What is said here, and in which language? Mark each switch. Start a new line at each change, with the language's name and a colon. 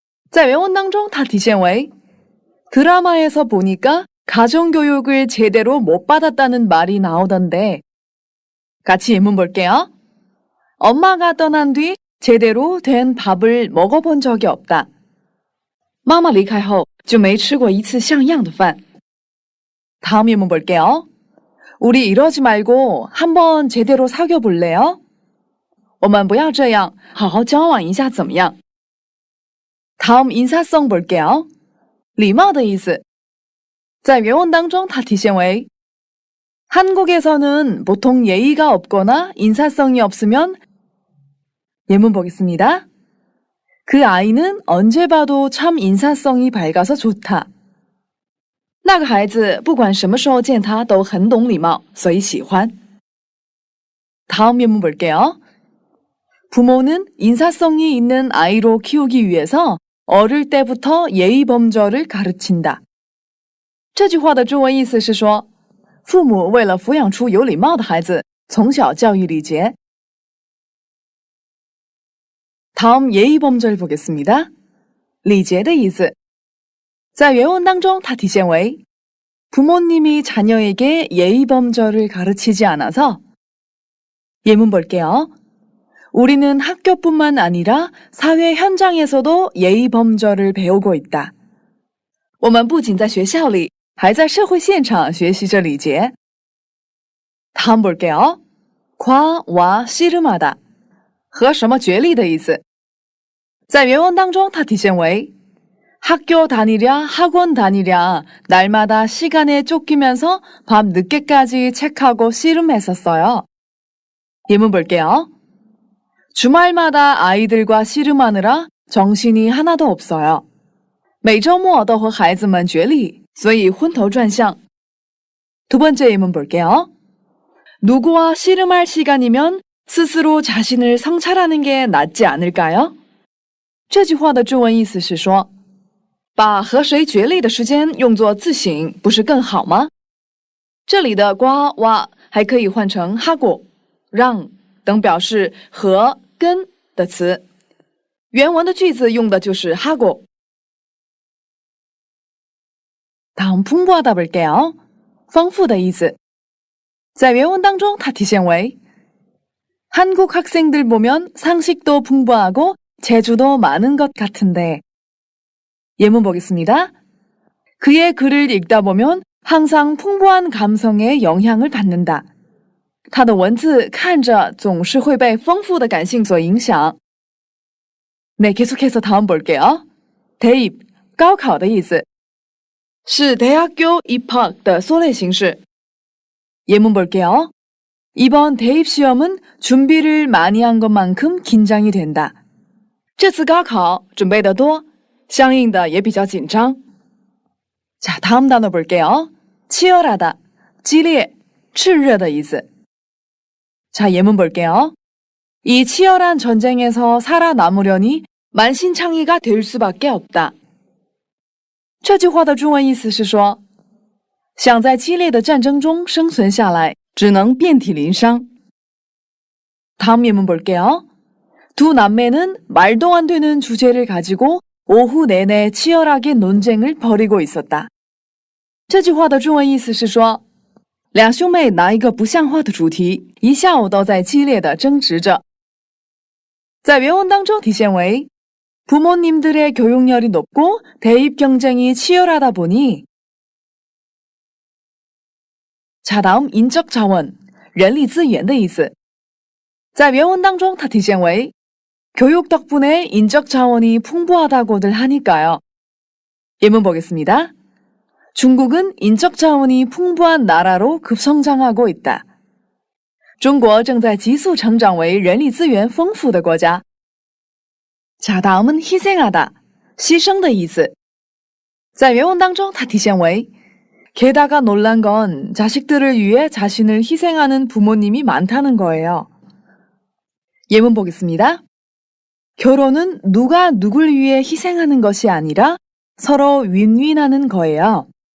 Chinese: 在原文当中它体现为
Korean: 드라마에서 보니까 가정교육을 제대로 못 받았다는 말이 나오던데 같이 예문 볼게요. 엄마가 떠난 뒤 제대로 된 밥을 먹어본 적이 없다.
Chinese: 妈妈离开后就没吃过一次像样的饭.
Korean: 다음 예문 볼게요. 우리 이러지 말고 한번 제대로 사귀어 볼래요?
Chinese: 我们不要这样，好好交往一下怎么样?
Korean: 다음 인사성 볼게요.
Chinese: 礼貌的意思. 在原文当中它体现为
Korean: 한국에서는 보통 예의가 없거나 인사성이 없으면 예문 보겠습니다. 그 아이는 언제 봐도 참 인사성이 밝아서 좋다.
Chinese: 那个孩子不管什么时候见他都很懂礼貌，所以喜欢.
Korean: 다음 예문 볼게요. 부모는 인사성이 있는 아이로 키우기 위해서 어릴 때부터 예의 범절을 가르친다.
Chinese: 这句话的中文意思是说，父母为了抚养出有礼貌的孩子，从小教育礼节。
Korean: 다음 예의 범절 보겠습니다.
Chinese: 礼节的意思. 在原文当中它体现为
Korean: 부모님이 자녀에게 예의 범절을 가르치지 않아서. 예문 볼게요. 우리는 학교뿐만 아니라 사회 현장에서도 예의 범절을 배우고 있다.
Chinese: 我们不仅在学校里，还在社会现场学习着礼节。
Korean: 다음 볼게요. 과와 씨름하다.
Chinese: 和什么决力的意思. 在原文当中它体现为
Korean: 학교 다니랴 학원 다니랴 날마다 시간에 쫓기면서 밤 늦게까지 책하고 씨름했었어요. 예문 볼게요. 주말마다 아이들과 씨름하느라 정신이 하나도 없어요.
Chinese: 每周末都和孩子们角力，所以昏头转向.
Korean: 두 번째 예문 볼게요. 누구와 씨름할 시간이면 스스로 자신을 성찰하는 게 낫지 않을까요?
Chinese: 这句话的中文意思是说，把和谁角力的时间用作自省，不是更好吗？这里的瓜哇还可以换成哈果、让等表示和跟的词，原文的句子用的就是哈果。
Korean: 다음 풍부하다 볼게요.
Chinese: 丰富的意思. 在原文当中它体现为
Korean: 한국 학생들 보면 상식도 풍부하고 재주도 많은 것 같은데. 예문 보겠습니다. 그의 글을 읽다 보면 항상 풍부한 감성의 영향을 받는다.
Chinese: 他的文字看着总是会被丰富的感性所影响.
Korean: 네, 계속해서 다음 볼게요.
Chinese: 대입, 高考的意思. 是 대학교 입학的缩略形式.
Korean: 예문 볼게요. 이번 대입 시험은 준비를 많이 한 것만큼 긴장이 된다.
Chinese: 这次高考准备得多，相应的也比较紧张.
Korean: 자, 다음 단어 볼게요.
Chinese: 치열하다, 激烈, 炽热的意思.
Korean: 자, 예문 볼게요. 이 치열한 전쟁에서 살아남으려니 만신창이가 될 수밖에 없다.
Chinese: 这句话的中文意思是说，想在激烈的战争中生存下来，只能遍体鳞伤.
Korean: 다음 예문 볼게요. 두 남매는 말도 안 되는 주제를 가지고 오후 내내 치열하게 논쟁을 벌이고 있었다.
Chinese: 这句话的中文意思是说，两兄妹拿一个不像话的主题，一下午都在激烈的争执着。在原文当中体现为
Korean: 부모님들의 교육열이 높고 대입 경쟁이 치열하다 보니. 자, 다음 인적 자원,
Chinese: 人力资源的意思. 在原文当中它体现为
Korean: 교육 덕분에 인적 자원이 풍부하다고들 하니까요. 예문 보겠습니다. 중국은 인적 자원이 풍부한 나라로 급성장하고 있다.
Chinese: 中国正在急速成长为人力资源丰富的国家。
Korean: 자, 다음은 희생하다,
Chinese: 牺牲的意思。 在原文当中它体现为
Korean: 게다가 놀란 건 자식들을 위해 자신을 희생하는 부모님이 많다는 거예요. 예문 보겠습니다. 결혼은 누가 누굴 위해 희생하는 것이 아니라 서로 윈윈하는 거예요.